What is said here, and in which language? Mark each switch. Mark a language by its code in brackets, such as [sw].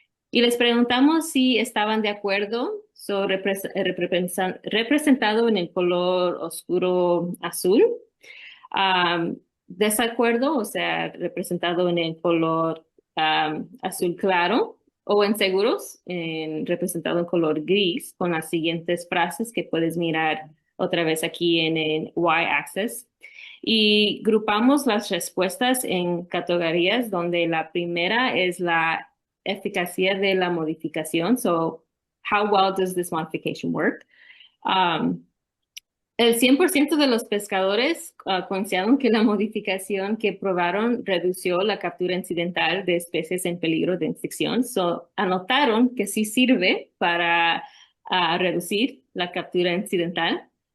[es] Y les preguntamos si estaban de acuerdo sobre representado en el color oscuro azul, desacuerdo, o sea, representado en el color azul claro, o inseguros, representado en color gris, con las siguientes frases que puedes mirar otra vez aquí en el Y-axis. Y grupamos las respuestas en categorías donde la primera es la eficacia de la modificación. [en] So, how well does this modification work? [es] Um, el 100% de los pescadores consideraron que la modificación que probaron redució la captura incidental de especies en peligro de extinción. So, anotaron que sí sirve para reducir la captura incidental.